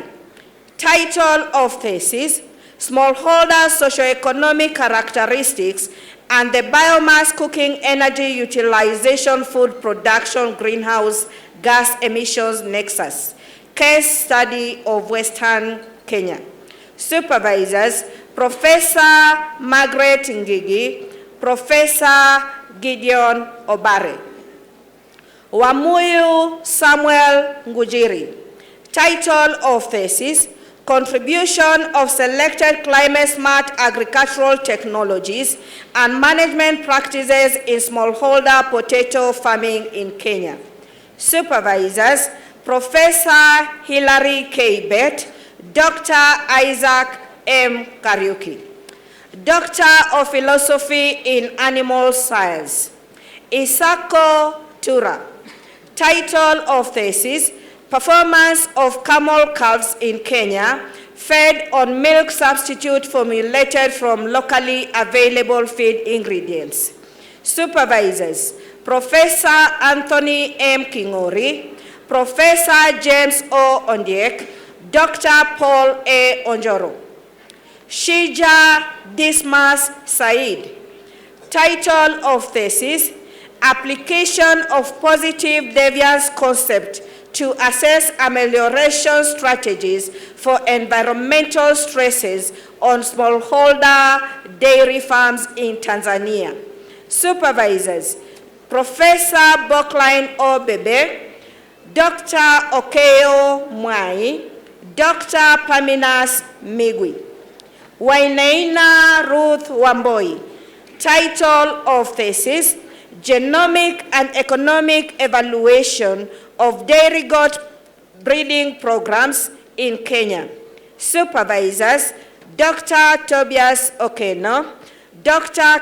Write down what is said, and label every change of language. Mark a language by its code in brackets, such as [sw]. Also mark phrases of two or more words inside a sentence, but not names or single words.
[en] Title of thesis, Smallholder Socioeconomic Characteristics and the Biomass Cooking Energy Utilization Food Production Greenhouse Gas Emissions Nexus. Case study of Western Kenya. Supervisors, Professor Margaret Ngigi, Professor Gideon Obare. Wamuyu Samuel Ngujiri. Title of thesis, Contribution of Selected Climate-Smart Agricultural Technologies and Management Practices in Smallholder Potato Farming in Kenya. Supervisors, Professor Hilary K. Bett, Dr. Isaac M. Kariuki. Doctor of Philosophy in Animal Science, Isako Tura. Title of thesis, Performance of camel calves in Kenya, fed on milk substitute formulated from locally available feed ingredients. Supervisors, Professor Anthony M. Kingori, Professor James O. Ondiek, Dr. Paul A. Onjoro. Shija Dismas Said. Title of thesis, Application of Positive Deviance Concept to assess amelioration strategies for environmental stresses on smallholder dairy farms in Tanzania. Supervisors, Professor Bokline Obebe, Dr. Okeo Mwai, Dr. Paminas Migwi. Waineina Ruth Wamboi. Title of thesis, Genomic and Economic Evaluation of Dairy Goat Breeding Programs in Kenya. Supervisors, Dr. Tobias Okeno, Dr.